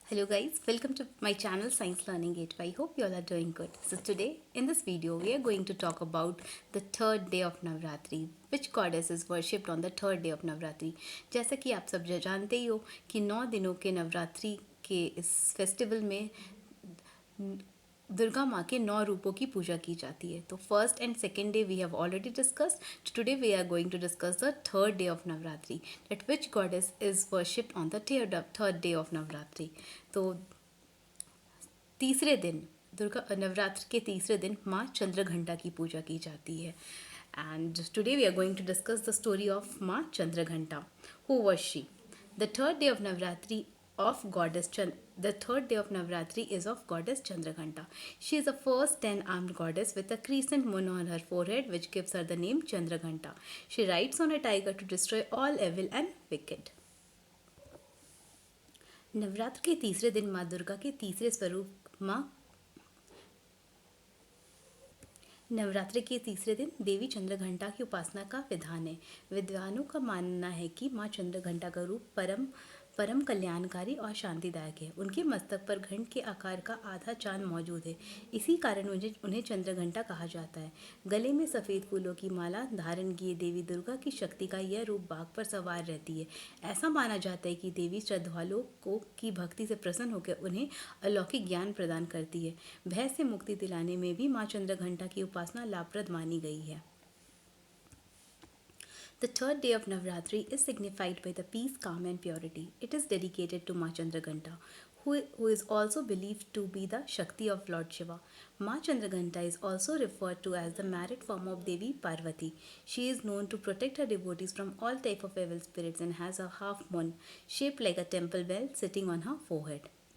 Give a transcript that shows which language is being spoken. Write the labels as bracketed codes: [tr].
[en] Hello guys, welcome to my channel Science Learning Gateway. I hope you all are doing good. So today in this video we are going to talk about the third day of Navratri. Which goddess is worshipped on the third day of Navratri? [hi] जैसा कि आप सब जानते ही हो कि 9 दिनों के नवरात्रि के इस फेस्टिवल में दुर्गा माँ के 9 रूपों की पूजा की जाती है. तो [en] First and second day we have already discussed. Today we are going to discuss the third day of Navratri. That which goddess is worshipped on the third day of Navratri. [hi] तो तीसरे दिन दुर्गा नवरात्र के तीसरे दिन माँ चंद्रघंटा की पूजा की जाती है. [en] And today we are going to discuss the story of Maa Chandraghanta. Who was she? The third day of Navratri of goddess the third day of Navratri is of goddess Chandraghanta. She is the first 10-armed goddess with a crescent moon on her forehead, which gives her the name Chandraghanta. She rides on a tiger to destroy all evil and wicked. [hi] Navratra के तीसरे दिन माँ दुर्गा के तीसरे स्वरूप नवरात्रि के तीसरे दिन देवी चंद्रघंटा की उपासना का विधान है. विद्वानों का मानना है कि माँ चंद्रघंटा का रूप परम परम कल्याणकारी और शांतिदायक है. उनके मस्तक पर घंट के आकार का आधा चांद मौजूद है. इसी कारण उन्हें चंद्रघंटा कहा जाता है. गले में सफ़ेद फूलों की माला धारण किए देवी दुर्गा की शक्ति का यह रूप बाघ पर सवार रहती है. ऐसा माना जाता है कि देवी श्रद्धालुओं को की भक्ति से प्रसन्न होकर उन्हें अलौकिक ज्ञान प्रदान करती है. भय से मुक्ति दिलाने में भी माँ चंद्रघंटा की उपासना लाभप्रद मानी गई है. [en] The third day of Navratri is signified by the peace, calm, and purity. It is dedicated to Ma Chandraghanta, who is also believed to be the Shakti of Lord Shiva. Ma Chandraghanta is also referred to as the married form of Devi Parvati. She is known to protect her devotees from all type of evil spirits and has a half moon shaped like a temple bell sitting on her forehead.